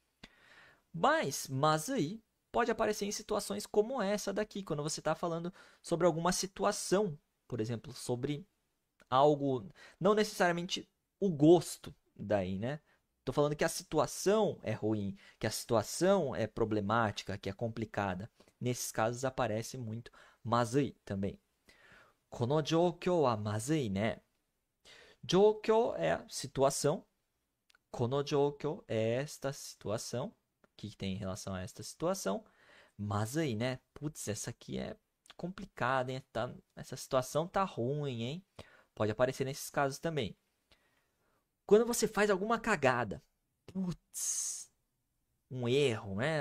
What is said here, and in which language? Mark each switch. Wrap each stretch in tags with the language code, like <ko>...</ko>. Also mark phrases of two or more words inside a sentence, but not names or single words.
<pt>Mas mazui pode aparecer em situações como essa daqui, quando você está falando sobre alguma situação, por exemplo, sobre algo, não necessariamente o gosto daí, né? Tô falando que a situação é ruim, que a situação é problemática, que é complicada. Nesses casos aparece muito mazui também.</pt> <ja>この状況はまずいね.</ja> <pt>Joukyou é situação.</pt> <ja>この状況</ja> <pt>é esta situação. O que tem em relação a esta situação? Mazui, né? Putz, essa aqui é complicada, hein? Essa situação tá ruim, hein? Pode aparecer nesses casos também. Quando você faz alguma cagada, putz, um erro, né?</pt>